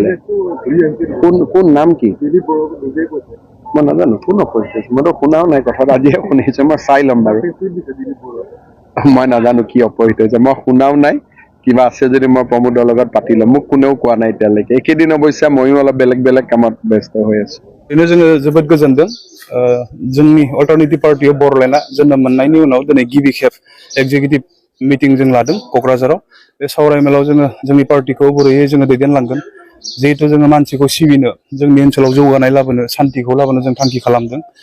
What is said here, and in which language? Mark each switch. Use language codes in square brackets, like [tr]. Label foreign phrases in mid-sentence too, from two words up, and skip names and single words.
[as] কোন নাম কি? মই নাজানো, কোন অপজিত হৈছে? মইতো শুনাও নাই কথাটো, আজিহে শুনিছো। মই চাই ল'ম বাৰু, মই নাজানো কি অপজিত হৈছে, মই শুনাও নাই। কিবা আছে যদি মই প্ৰমোদৰ লগত পাতি ল'ম, মোক কোনেও কোৱা নাই এতিয়ালৈকে। এইকেইদিন অৱশ্যে ময়ো অলপ বেলেগ কামত ব্যস্ত হৈ আছো। [brx] बेनो जोङो जोबोद गोजोनदों। जोंनि अल्टारनेटिभ पार्टी अफ बड'लेण्डआ जोनोम मोननायनि उनाव दिनै गिबि खेब [en] executive meeting [brx] जों लादों क'क्राझाराव बे सावरायमेलाव जोङो जोंनि पार्टिखौ बोरैयै जोङो दैदेनलांगोन जिहेतु जोङो मानसिखौ सिबिनो जोंनि ओनसोलाव जौगानाय लाबोनो सान्तिखौ लाबोनो जों थांखि खालामदों